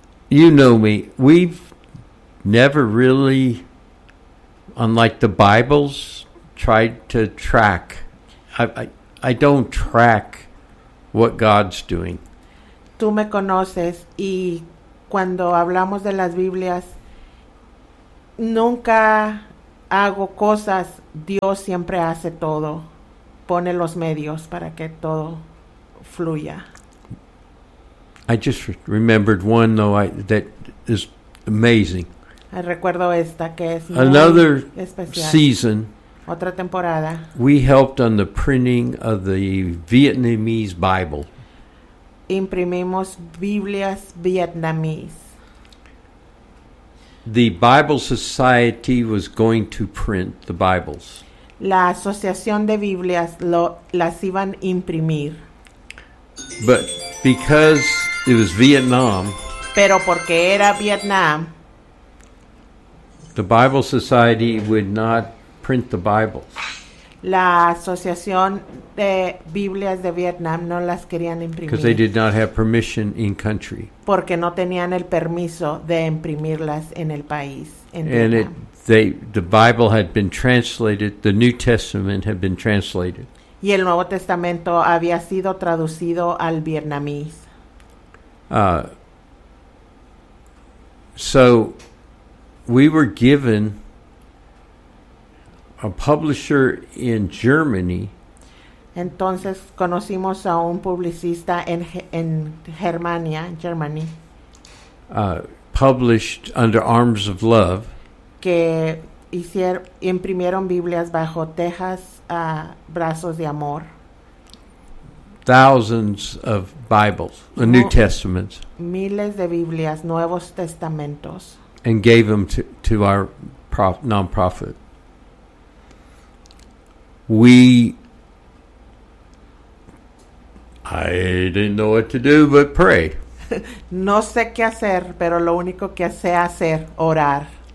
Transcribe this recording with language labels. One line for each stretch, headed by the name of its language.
English: You know me, we've never really, unlike the Bibles, tried to track. I don't track what God's doing.
Spanish: Tú me conoces y cuando hablamos de las Biblias, nunca hago cosas. Dios siempre hace todo. Pone los medios para que todo fluya.
English: I just remembered one, though, that is amazing.
Spanish: Recuerdo esta, que es
English: another
Spanish: muy especial.
English: Season.
Spanish: Otra temporada.
English: We helped on the printing of the Vietnamese Bible.
Spanish: Imprimimos Biblias vietnamíes.
English: The Bible Society was going to print the Bibles.
Spanish: La Asociación de Biblias las iban imprimir.
English: But because it was Vietnam,
Spanish: pero porque era Vietnam,
English: the Bible Society would not print the Bibles.
Spanish: La Asociación de Biblias de Vietnam no las querían imprimir.
English: Because they did not have permission in country.
Spanish: Porque no tenían el permiso de imprimirlas en el país. En
English: and it, they, the Bible had been translated, the New Testament had been translated.
Spanish: Y el Nuevo Testamento había sido traducido al vietnamés.
English: So, we were given a publisher in Germany.
Spanish: Entonces conocimos a un publicista en Germania, Germany.
English: Published under Arms of Love.
Spanish: Que imprimieron Biblias bajo Texas Brazos de Amor.
English: Thousands of Bibles, New Testaments.
Spanish: Miles de Biblias, Nuevos Testamentos.
English: And gave them to our non-profit. I didn't know what to do but pray.
Spanish: No sé qué hacer, pero lo único que sé hacer, orar.